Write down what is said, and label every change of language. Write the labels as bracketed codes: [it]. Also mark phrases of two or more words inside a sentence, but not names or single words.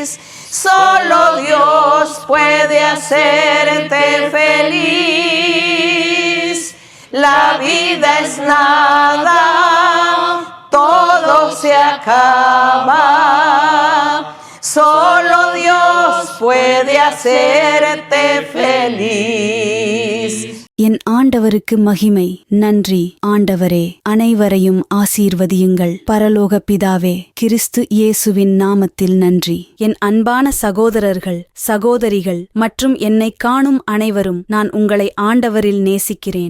[es] Solo Dios puede hacerte feliz. La vida es nada, todo se acaba. Solo Dios puede hacerte feliz. [ta] என் ஆண்டவருக்கு மகிமை. நன்றி ஆண்டவரே. அனைவரையும் ஆசீர்வதியுங்கள். பரலோக பிதாவே, கிறிஸ்து இயேசுவின் நாமத்தில் நன்றி. என் அன்பான சகோதரர்கள், சகோதரிகள் மற்றும் என்னை காணும் அனைவரும், நான் உங்களை ஆண்டவரில் நேசிக்கிறேன்.